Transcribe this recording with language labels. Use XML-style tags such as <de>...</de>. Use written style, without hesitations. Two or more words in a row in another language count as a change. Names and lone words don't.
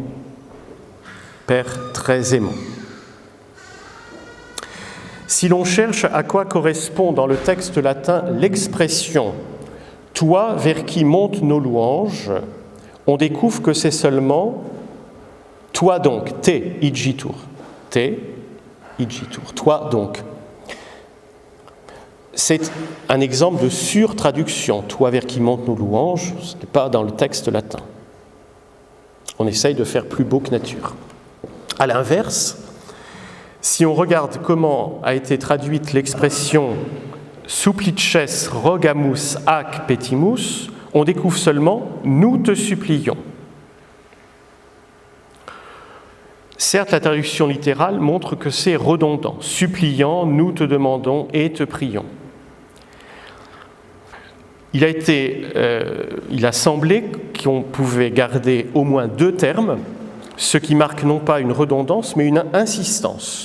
<fr>Père très aimant. Si l'on cherche à quoi correspond dans le texte latin l'expression « toi vers qui montent nos louanges », on découvre que c'est seulement « toi donc », «</fr> <la>te igitur », « te igitur</la> <fr>», « toi donc ». C'est un exemple de surtraduction. « Toi vers qui montent nos louanges », ce n'est pas dans le texte latin. On essaye de faire plus beau que nature. À l'inverse, si on regarde comment a été traduite l'expression «</fr> <la>supplices rogamus ac petimus »,</la> <fr>on découvre seulement « nous te supplions ». Certes, la traduction littérale montre que c'est redondant. « Suppliant, nous te demandons et te prions ». Il a semblé qu'on pouvait garder au moins 2 termes, ce qui marque non pas une redondance, mais une insistance.</fr>